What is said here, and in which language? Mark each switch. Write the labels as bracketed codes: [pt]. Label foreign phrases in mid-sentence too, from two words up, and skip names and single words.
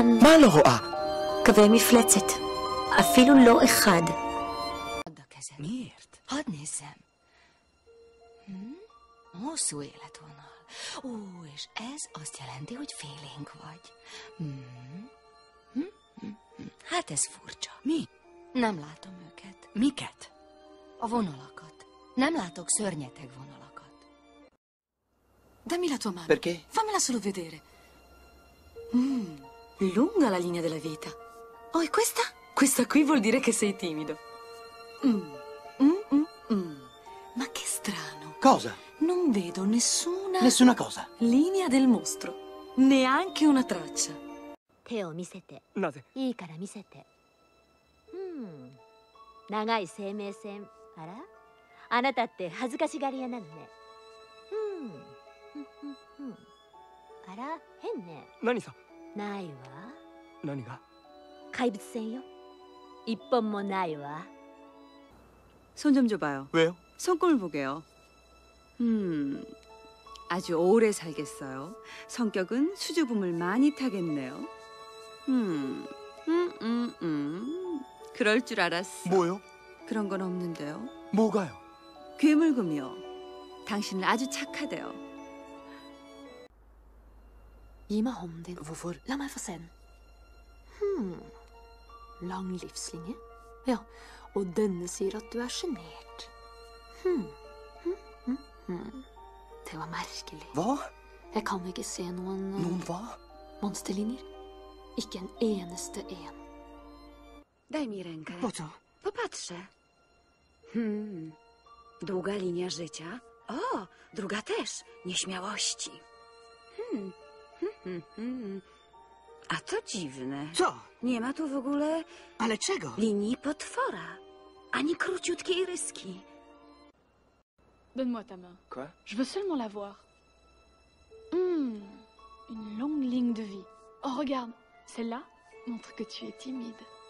[he] מה לא רואה? קווי מפלצת. אפילו לא אחד. [hu] Miért? Hadd nézzem. Hosszú életvonal. Ó, és ez azt jelenti, hogy félénk vagy. Hát ez furcsa. Mi? Nem látom őket. Miket? A vonalakat. Nem látok szörnyeteg vonalakat. [it] Dammi la tua mano. Perché? Fammela solo vedere. Lunga la linea della vita. Oh, e questa? Questa qui vuol dire che sei timido. Ma che strano. Cosa? Non vedo nessuna Nessuna cosa. linea del mostro. Neanche una traccia. [ja] 手を見せて。なぜ？いいから見せて。長い生命線。あら、あなたって恥ずかしがり屋なのね。あら、変ね。何さ？ないわ。何が？怪物線よ。一本もないわ。 [ko] 손 좀 줘봐요. 왜요? 손금을 보게요. 아주 오래 살겠어요. 성격은 수줍음을 많이 타겠네요. 그럴 줄 알았어. 뭐요? 그런 건 없는데요. 뭐가요? 괴물금이요. 당신은 a주 착하대요. [no] Gi meg hånden din. Hvorfor? La meg få se den. Lang livslinje. Ja, og denne sier at du er sjenert. Det var merkelig. Hva? Jeg kan ikke se noen Noen hva? monsterlinjer. Ikke en eneste en. [pl] Daj mi rękę. Po co? Popatrzę. Długa linia życia. O, druga też. Nieśmiałości. A to dziwne. Co? Nie ma tu w ogóle Ale czego? linii potwora. Ani króciutkiej ryski. [fr] Donne-moi ta main. Quoi? Je veux seulement la voir. Une longue ligne de vie. Oh, regarde, celle-là montre que tu es timide.